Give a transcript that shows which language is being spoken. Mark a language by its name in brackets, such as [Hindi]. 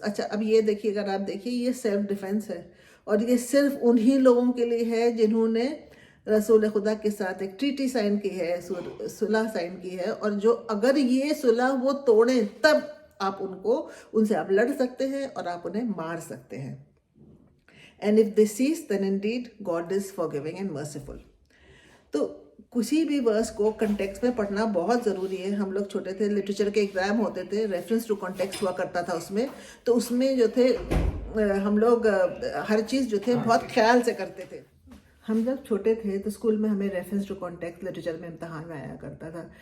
[Urdu] اچھا اب یہ دیکھیے, اگر آپ دیکھیے یہ سیلف ڈیفense ہے, اور یہ صرف انہی لوگوں کے لیے ہے جنہوں نے رسول خدا کے ساتھ ایک ٹریٹی سائن کی ہے, صلح سائن کی ہے, اور جو اگر یہ صلح وہ توڑیں تب آپ ان سے آپ لڑ سکتے ہیں اور آپ انہیں مار سکتے ہیں. [English] And if they cease, then indeed God is forgiving and merciful. [Urdu] تو کسی بھی ورس کو کنٹیکسٹ میں پڑھنا بہت ضروری ہے. ہم لوگ چھوٹے تھے, لٹریچر کے ایگزام ہوتے تھے, ریفرنس ٹو کنٹیکسٹ ہوا کرتا تھا اس میں, تو اس میں جو تھے ہم لوگ ہر چیز جو تھے بہت خیال سے کرتے تھے. ہم جب چھوٹے تھے تو اسکول میں ہمیں ریفرنس ٹو کانٹیکسٹ لٹریچر میں امتحان میں آیا کرتا تھا.